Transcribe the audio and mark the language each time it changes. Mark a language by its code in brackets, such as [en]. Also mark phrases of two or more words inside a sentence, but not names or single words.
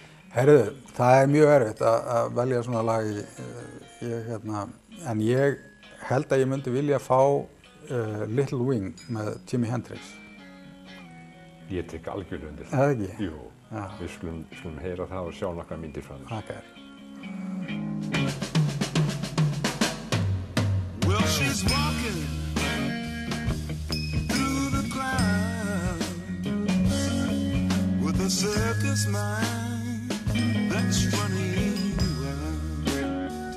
[is] Heyrðu, það er mjög erfitt að velja svona lag en ég held að ég myndi vilja fá Little Wing með Jimi Hendrix. Ég tek algjörlega undir það. Eða ekki? Jú, við skulum heyra það og sjá nokkra myndir frá þér. Okay. [en] Well, she's walking through the crowd with a circus mind that's running wild.